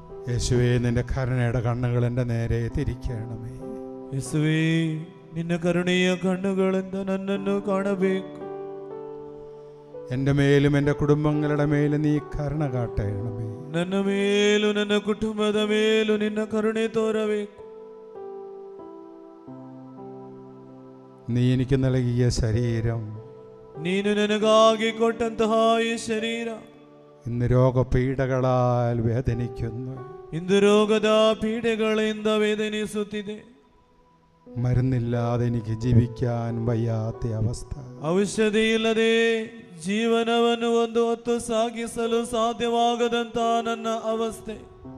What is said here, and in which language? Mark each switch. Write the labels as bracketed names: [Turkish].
[Malayalam] യേശുവേ, നിന്റെ കരുണയുടെ കണ്ണുകൾ എൻ്റെ നേരെ തിരിക്കണമേ. [Kannada] ಯೇಸುವೇ, ನಿನ್ನ ಕರುಣೆಯ ಕಣ್ಣುಗಳಿಂದ ನನ್ನನ್ನು ಕಾಣಬೇಕು. [Malayalam] എൻ്റെ മേലും എൻ്റെ കുടുംബങ്ങളുടെ മേലും നീ കരുണ കാട്ടണമേ. [Kannada] ನನ್ನ ಮೇಲೂ ನನ್ನ ಕುಟುಂಬದ ಮೇಲೂ ನಿನ್ನ ಕರುಣೆ ತೋರಬೇಕು. [Malayalam] നീ എനിക്ക് നൽകിയ ശരീരം, [Kannada] ನೀನು ನನಗಾಗಿ ಕೊಟ್ಟಂತಹ ಈ ಶರೀರ [Malayalam] ഇന്ന് രോഗപീഠകളാൽ വേദനിക്കുന്നു. [Kannada] ಇಂದು ರೋಗದ ಪೀಡೆಗಳಿಂದ ವೇದನಿಸುತ್ತಿದೆ. [Malayalam] മരുന്നില്ലാതെ എനിക്ക് ജീവിക്കാൻ വയ്യാത്ത അവസ്ഥ. [Kannada] ಔಷಧಿ ಇಲ್ಲದೆ ಜೀವನವನ್ನು ಒಂದು ಹೊತ್ತು ಸಾಗಿಸಲು ಸಾಧ್ಯವಾಗದಂತ ನನ್ನ ಅವಸ್ಥೆ.